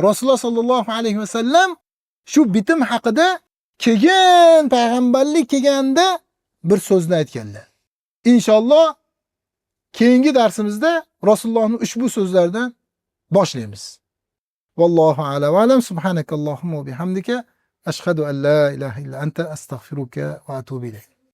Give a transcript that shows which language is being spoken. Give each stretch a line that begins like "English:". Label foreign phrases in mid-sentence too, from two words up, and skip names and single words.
Uzbek: Rasululloh
Arabic: صلى الله عليه وسلم
Uzbek: shu bitim haqida keyin payg'ambarlik kelganda bir so'zni aytganlar. Inshaalloh keyingi darsimizda Rasulullohning ushbu so'zlaridan boshlaymiz.
Arabic: والله أعلم وأعلم. سبحانك اللهم وبحمدك أشهد أن لا إله إلا أنت أستغفرك وأتوب إليك.